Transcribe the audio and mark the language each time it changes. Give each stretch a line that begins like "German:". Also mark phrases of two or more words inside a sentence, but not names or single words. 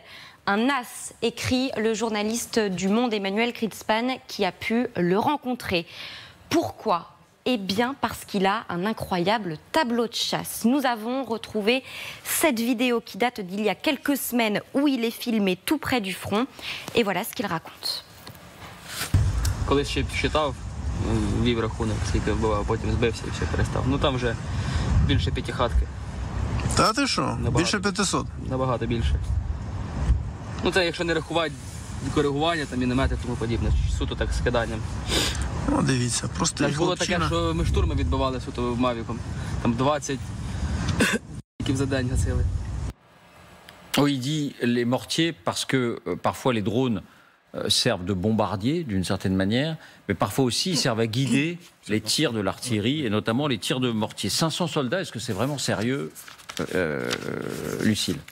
French: Un as, écrit le journaliste du Monde Emmanuel Kritzpan qui a pu le rencontrer. Pourquoi ? Eh bien, parce qu'il a un incroyable tableau de chasse. Nous avons retrouvé cette vidéo qui date d'il y a quelques semaines où il est filmé tout près du front. Et voilà ce qu'il raconte.
Ukrainian: Колись ще считав, вів рахунок, скільки вбивав, потім збився і все перестав. Ну там вже більше п'ятихатки. Та ти що? Більше 500? Набагато більше. Ну це якщо не рахувати коригування, там міномети і тому подібне. Суто так з киданням. Ну, дивіться, просто Так було таке, що ми штурми відбивали суто мавіком. Там 20 за день гасили.
French: Oui, il dit les mortiers parce que parfois les drones servent de bombardiers d'une certaine manière, mais parfois aussi ils servent à guider les tirs de l'artillerie et notamment les tirs de mortiers. 500 soldats, est-ce que c'est vraiment sérieux, Lucille?